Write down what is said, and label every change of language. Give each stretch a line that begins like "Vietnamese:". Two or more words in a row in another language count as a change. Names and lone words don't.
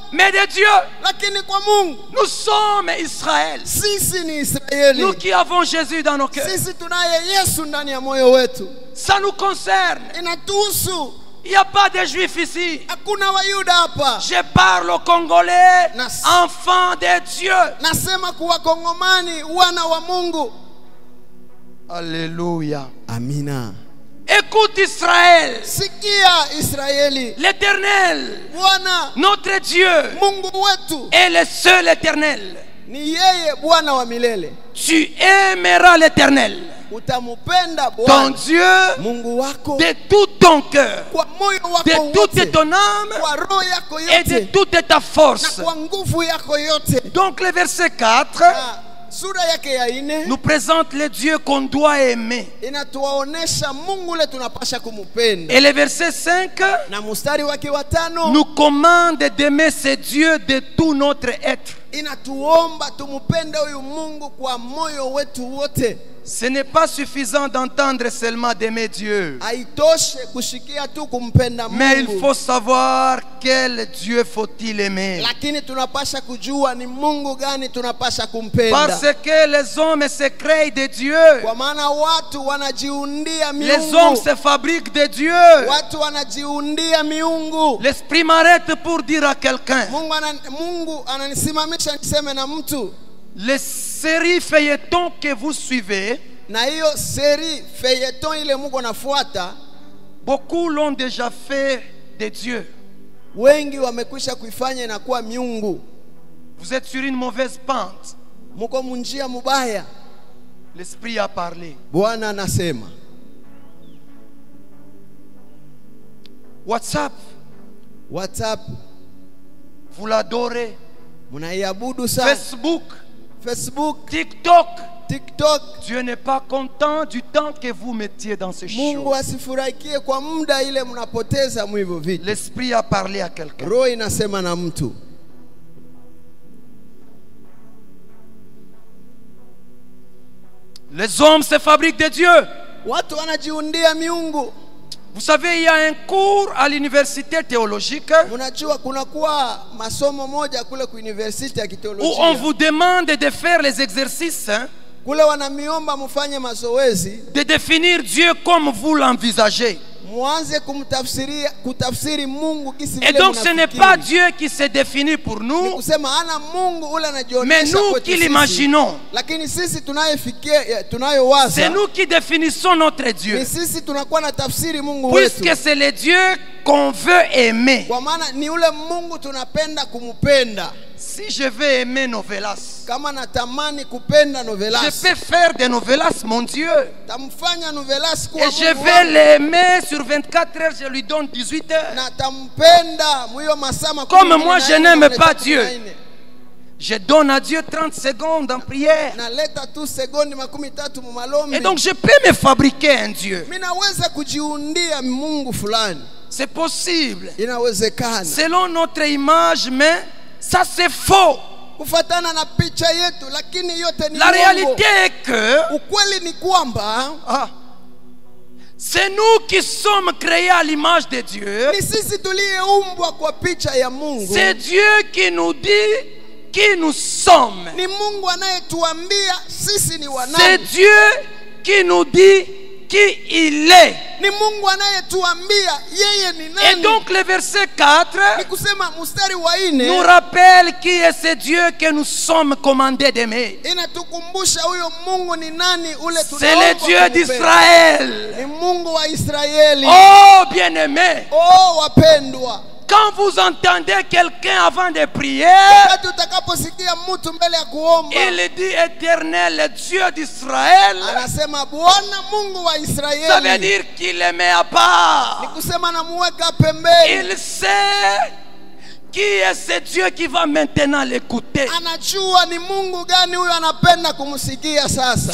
French: mais de Dieu.
Swahili: lakini kwa Mungu.
French: Nous sommes Israël.
Swahili: Sisi ni Israeli,
French: Nous qui avons Jésus dans nos cœurs.
Swahili: sisi tunaye Yesu ndani ya moyo wetu,
French: Ça nous concerne.
Swahili: inatuhusu.
French: Il n'y a pas de juifs ici.
Swahili: Hakuna Wayuda hapa.
French: Je parle aux Congolais,
Swahili: Nas-
French: enfants de Dieu.
Swahili: Nasema kuwa Kongomani, wana wa Mungu.
French: Alléluia.
Swahili: Amina.
French: Écoute Israël,
Swahili: Sikia Israeli,
French: l'Éternel,
Swahili: Bwana
French: notre Dieu,
Swahili: Mungu wetu
French: est le seul Éternel.
Swahili: ni yeye Bwana wa milele.
French: Tu aimeras l'Éternel,
Swahili: Utamupenda
French: ton
Swahili: Bwana
French: Dieu,
Swahili: Mungu wako
French: de tout ton cœur,
Swahili: kwa moyo wako
French: de toute
Swahili: wote,
French: ton âme
Swahili: kwa roho yako
French: et de
Swahili: yote
French: toute ta
Swahili: na
French: force.
Swahili: kwa nguvu yako yote.
French: Donc le verset 4
Swahili: Na sura yake ya 4
French: nous présente le Dieu qu'on doit aimer.
Swahili: inatuwaonesha Mungu ule tunapasha kumupenda,
French: Et le verset 5
Swahili: na mstari wake wa 5
French: nous commande d'aimer ce Dieu de tout notre être.
Swahili: inatuomba tumupende huyu Mungu kwa moyo wetu wote.
French: Ce n'est pas suffisant d'entendre seulement d'aimer Dieu.
Swahili: Haitoshe kushikia tu kumpenda
French: Mais il
Swahili: Mungu,
French: faut savoir quel Dieu faut-il aimer.
Swahili: lakini tunapasha kujua ni Mungu gani tunapasha kumpenda,
French: Parce que les hommes se créent de Dieu.
Swahili: kwa maana watu wanajiundia
French: Les hommes
Swahili: miungu,
French: se fabriquent de Dieu.
Swahili: watu wanajiundia miungu.
French: L'esprit m'arrête pour dire à quelqu'un,
Swahili: Mungu ananisimamisha niseme na mtu,
French: les séries feuilletons que vous suivez,
Swahili: na hiyo
French: seri feyeton
Swahili: ile Mungu nafuata,
French: beaucoup l'ont déjà fait de Dieu.
Swahili: wengi wamekwisha kuifanya inakuwa miungu.
French: Vous êtes sur une mauvaise pente.
Swahili: Muko munjia mubaya.
French: L'Esprit a parlé.
Swahili: Bwana anasema
French: WhatsApp,
Swahili: WhatsApp
French: vous l'adorez.
Swahili: munaiabudu sana, Facebook, TikTok.
French: Dieu n'est pas content du temps que vous mettiez dans ces
Swahili: Mungu
French: choses.
Swahili: asifurahikie kwa muda ile mnapoteza mwivyo vitu.
French: L'Esprit a parlé à quelqu'un.
Swahili: Roho inasema na mtu.
French: Les hommes se fabriquent de Dieu.
Swahili: Watu wanajiundia miungu.
French: Vous savez, il y a un cours à l'université théologique
Swahili: Unajua kunakuwa masomo moja kule ku university ya
French: où on
Swahili: kitolojia.
French: vous demande de faire les exercices,
Swahili: Kule wanamiomba mfanye mazoezi,
French: de définir Dieu comme vous l'envisagez.
Swahili: muanze kutafsiri Mungu kisi
French: Et
Swahili: vile
French: donc ce n'est
Swahili: mnafikiri.
French: pas Dieu qui se définit pour
Swahili: Ni
French: nous,
Swahili: kusema ana Mungu ule
French: mais
Swahili: anajionyesha
French: nous
Swahili: kwetu
French: qui
Swahili: sisi.
French: l'imaginons.
Swahili: Lakini sisi
French: C'est
Swahili: tunayowaza
French: nous qui définissons notre Dieu.
Swahili: ni sisi tunakuwa na tafsiri Mungu wetu,
French: Puisque c'est le Dieu qu'on veut aimer.
Swahili: kwa maana ni ule Mungu tunapenda kumupenda.
French: Si je veux aimer Novelas,
Swahili: Kama natamani kupenda
French: je
Swahili: Novelas,
French: peux faire de Novelas mon Dieu.
Swahili: tamfanya Novelas kuwa
French: Et je
Swahili: Mungu
French: vais
Swahili: wangu.
French: l'aimer sur 24 heures, je lui donne 18 heures.
Swahili: Na tampenda mwiyo masaa
French: Comme
Swahili: makumi
French: moi,
Swahili: na
French: je
Swahili: nne,
French: n'aime
Swahili: makumi
French: pas
Swahili: tatu
French: Dieu.
Swahili: na nne.
French: Je donne à Dieu 30 secondes en prière.
Swahili: Naleta tu sekondi 13 mu malombi.
French: Et donc je peux me fabriquer un Dieu.
Swahili: Minaweza kujiundia Mungu fulani.
French: C'est possible.
Swahili: Inawezekana.
French: Selon notre image, mais ça c'est faux.
Swahili: Kufatana na picha yetu, lakini yote ni
French: La
Swahili: uongo.
French: réalité est que
Swahili: Ukweli ni kwamba
French: c'est nous qui sommes créés à l'image de Dieu.
Swahili: ni sisi tuliyeumbwa kwa picha ya Mungu.
French: C'est Dieu qui nous dit qui nous sommes.
Swahili: Ni Mungu anayetuambia sisi ni
French: C'est
Swahili: wanani.
French: Dieu qui nous dit qui il est.
Swahili: Ni Mungu anayetuambia yeye ni
French: Et
Swahili: nani.
French: donc le verset 4
Swahili: Ni kusema mstari wa
French: nous
Swahili: 4
French: rappelle qui est ce Dieu que nous sommes commandés d'aimer.
Swahili: inatukumbusha huyo Mungu ni nani ule
French: C'est le
Swahili: tunaomba
French: Dieu
Swahili: kumpenda.
French: d'Israël.
Swahili: Ni Mungu wa Israeli.
French: Oh bien-aimé,
Swahili: Oh wapendwa,
French: quand vous entendez quelqu'un avant de prier,
Swahili: wakati utakaposikia mtu mbele ya kuomba
French: il dit Éternel Dieu d'Israël,
Swahili: anasema Bwana Mungu wa
French: ça veut
Swahili: Israeli,
French: dire qu'il les met à part.
Swahili: ni kusema namuweka pembeni.
French: Il sait qui est ce Dieu qui va maintenant l'écouter?
Swahili: Anajua ni Mungu gani huyo anapenda kumsikia sasa.